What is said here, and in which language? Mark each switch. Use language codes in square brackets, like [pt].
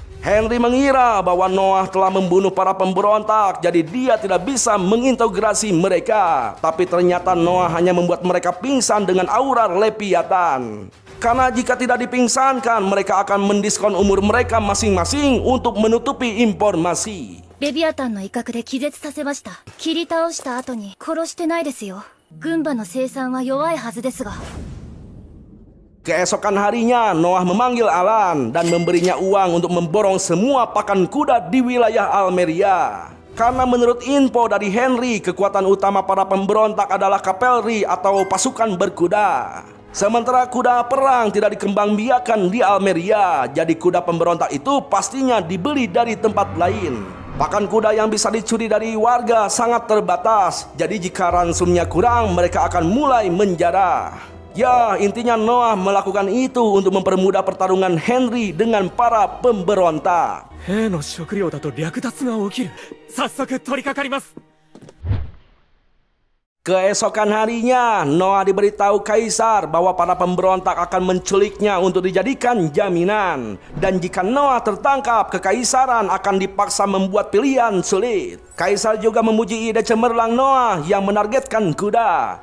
[id] Henry mengira bahwa Noah telah membunuh para pemberontak, jadi dia tidak bisa mengintegrasi mereka. Tapi ternyata Noah hanya membuat mereka pingsan dengan aura Leviathan. Karena jika tidak dipingsankan, mereka akan mendiskon umur mereka masing-masing untuk menutupi informasi. [ja] レビアタンの威嚇で気絶させました。切り倒した後に殺してないですよ。軍馬の生産は弱いはずですが。 [id] Keesokan harinya, Noah memanggil Alan dan memberinya uang untuk memborong semua pakan kuda di wilayah Almeria. Karena menurut info dari Henry, kekuatan utama para pemberontak adalah kavalri atau pasukan berkuda. Sementara kuda perang tidak dikembangbiakan di Almeria, jadi kuda pemberontak itu pastinya dibeli dari tempat lain. Bahkan kuda yang bisa dicuri dari warga sangat terbatas, jadi jika ransumnya kurang, mereka akan mulai menjara. Ya, intinya Noah melakukan itu untuk mempermudah pertarungan Henry dengan para pemberontak. [ja] 兵の食料だと略奪が起きる。早速取り掛かります。 [id] Keesokan harinya, Noah diberitahu kaisar bahwa para pemberontak akan menculiknya untuk dijadikan jaminan. Dan jika Noah tertangkap, kekaisaran akan dipaksa membuat pilihan sulit. Kaisar juga memuji ide cemerlang Noah yang menargetkan kuda.